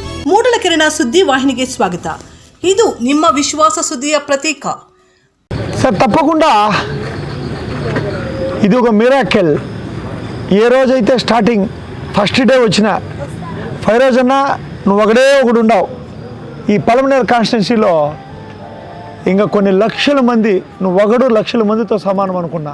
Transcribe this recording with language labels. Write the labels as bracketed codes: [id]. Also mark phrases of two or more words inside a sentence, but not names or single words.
[kn] ಮೂಡಲ ಕಿರಣ ಸುದ್ದಿ ವಾಹಿನಿಗೆ ಸ್ವಾಗತ. ಇದು ನಿಮ್ಮ ವಿಶ್ವಾಸ ಸುದ್ದಿಯ ಪ್ರತೀಕ. [te] సార్ తప్పకుండా ఇది ఒక మిరాకిల్. ఏ రోజైతే [en] starting first day [te] వచ్చిన ఫైరోజ్ అన్న నువ్వు ఒకడు ఉండవు ఈ పలమనేరు కాన్స్టిట్యున్సీలో. ఇంకా కొన్ని లక్షల మంది నువ్వు లక్షల మందితో సమానం అనుకున్నా.